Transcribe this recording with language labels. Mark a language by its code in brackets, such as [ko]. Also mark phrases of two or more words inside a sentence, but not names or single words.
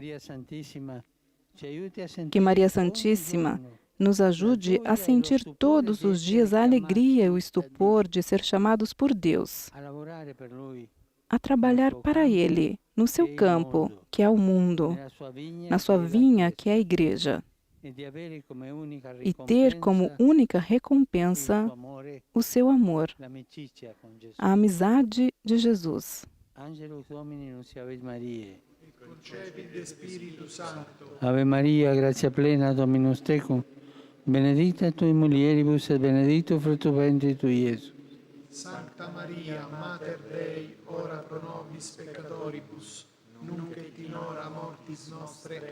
[pt] Que Maria Santíssima nos ajude a sentir todos os dias a alegria e o estupor de ser chamados por Deus, a trabalhar para Ele, no seu campo, que é o mundo, na sua vinha, que é a Igreja, e ter como única recompensa o seu amor, a amizade de Jesus. [la] Ave Maria, gratia plena, Dominus tecum, benedicta tui mulieribus et benedictus fructus ventris tui, Iesus. Sancta Maria, Mater Dei, ora pro nobis peccatoribus, nunc et in hora mortis nostre.